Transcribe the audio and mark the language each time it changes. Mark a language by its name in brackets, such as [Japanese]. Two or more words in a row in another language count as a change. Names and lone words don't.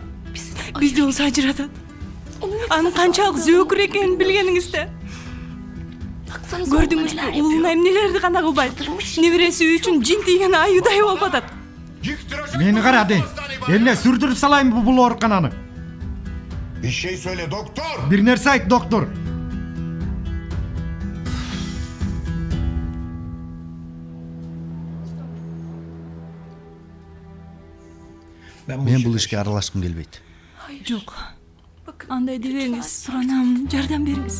[Kyrgyz] Бизди болсо ажыратат. Анын канчалык зөөкүр экенин билгениңизде. Көрдүңүзбү, уулуна эмнелерди гана кылбайт. Небереси үчүн жин тийген аюудай болуп атат. Мени кара дейин. Эмне сүрдүрүп салайынбы бул оорукананы? [Turkish] Bir şey söyle doktor. [Kyrgyz] Бир нерсе айт, доктор. Мен бул ишке аралашкым келбейт. Жок. Андай дебеңиз, суранам, жардам бериңиз.